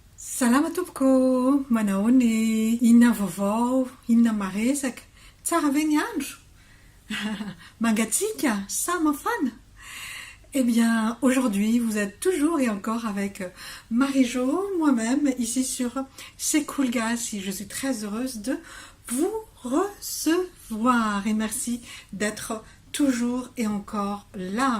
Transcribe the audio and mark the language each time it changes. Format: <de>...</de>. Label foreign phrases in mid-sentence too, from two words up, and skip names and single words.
<mg>Salamatopko, manao ny inona vaovao, inona maresaka, tsara ve ny andro? Mangatsika, sa mafana?</mg> <fr>Eh bien, aujourd'hui, vous êtes toujours et encore avec Marie-Jo, moi-même, ici sur C'est Cool Guys. Je suis très heureuse de vous recevoir et merci d'être toujours et encore là.</fr>